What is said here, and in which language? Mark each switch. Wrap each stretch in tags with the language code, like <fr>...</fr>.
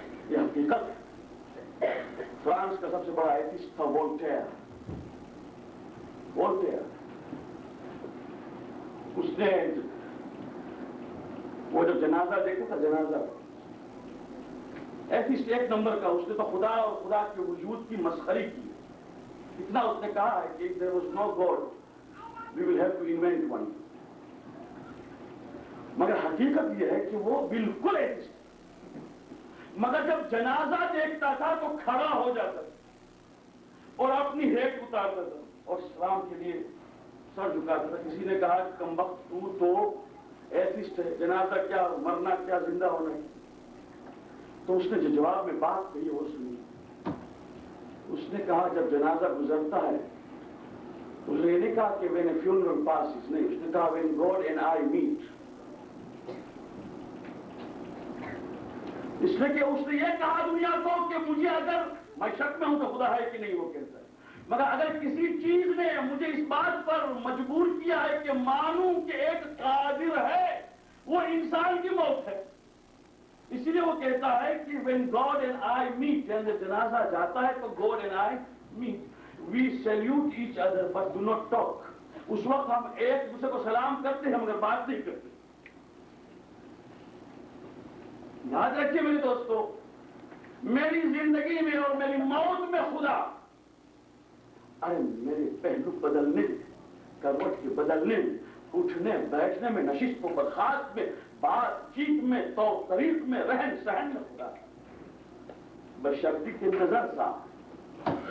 <ur>یہ حقیقت. فرانس کا سب سے بڑا ایتھسٹ تھا وولٹیر. اس نے وہ جب جنازہ دیکھا تھا, جنازہ ایتھسٹ ایک نمبر کا, اس نے تو خدا اور خدا کے وجود کی مسخری کی. اتنا اس نے کہا ہے کہ</ur> <en>there was no God, we will have to invent one.</en> <ur>مگر حقیقت یہ ہے کہ وہ بالکل ایتھسٹ. مگر جب جنازہ دیکھتا تھا تو کھڑا ہو جاتا تھا اور اپنی ہیٹ اتارتا تھا اور سلام کے لیے سر جھکاتا تھا. کسی نے کہا کہ کمبخت تو ایتھسٹ ہے, جنازہ کیا, مرنا کیا, زندہ ہونا ہے. تو اس نے جو جواب میں بات کہی وہ سنی. اس نے کہا جب جنازہ گزرتا ہے اس نے یہ نہیں کہا کہ</ur> <en>when a funeral passes,</en> <ur>نہیں, اس نے کہا</ur> <en>when God and I meet.</en> <ur>اس لیے کہ اس نے یہ کہا دنیا کو کہ مجھے اگر میں شک میں ہوں تو خدا ہے کہ نہیں وہ کہتا ہے, مگر اگر کسی چیز نے مجھے اس بات پر مجبور کیا ہے کہ مانوں کہ ایک قادر ہے, وہ انسان کی موت ہے. اسی لیے وہ کہتا ہے کہ</ur> <en>when God and I meet,</en> <ur>جب جنازہ جاتا ہے تو</ur> <en>God and I meet, we salute each other but do not talk.</en> <ur>اس وقت ہم ایک دوسرے کو سلام کرتے ہیں مگر بات نہیں کرتے. یاد رکھیے میرے دوستو, میری زندگی میں اور میری موت میں خدا, ارے میرے پہلو بدلنے, کروٹ کے بدلنے میں, اٹھنے بیٹھنے میں, نشست و برخاست میں, بات چیت میں, طور طریق میں, رہن سہن میں خدا, بشرطی کے نظر صاحب.</ur>